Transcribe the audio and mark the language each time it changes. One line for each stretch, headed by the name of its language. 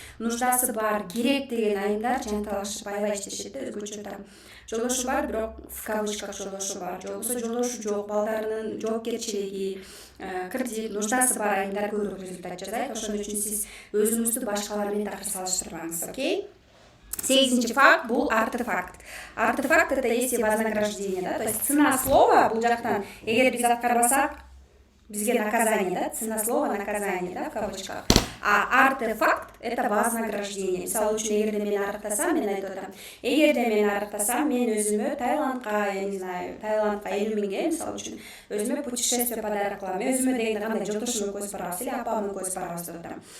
Kyrgyz: Нуждасы бар, керек деген айымдар жанталашып аябай иштешет да, өзгөчө там. Жолдошу бар, бирок
Russian: в кавычках
Kyrgyz: жолдошу бар. Жоксо жолдошу жок, балдарынын жоопкерчилиги, кредит, нуждасы бар айымдар көбүрөөк результат жасайт. Ошон үчүн сиз өзүңүздү башкалар менен такыр салыштырбаңыз, окей? 8-чи факт бул артефакт.
Russian: Артефакт это есть вознаграждение, да? То есть цена слова
Kyrgyz: бул жактан эгер биз аткарбасак, бизге
Russian: наказание, да, цена слова наказание, да, в кавычках. А артефакт это вознаграждение.
Kyrgyz: Мисалы үчүн эгерде мен арыктасам, мен айтып атам, эгерде мен арыктасам, мен өзүмө Таиландка,
Russian: я не знаю,
Kyrgyz: Таиландка 50 миңге, мисалы үчүн өзүмө путешествие подарок кылам. Өзүмө дегенде кандай жолдошума көз барабыз или апама көз барабыз деп атам.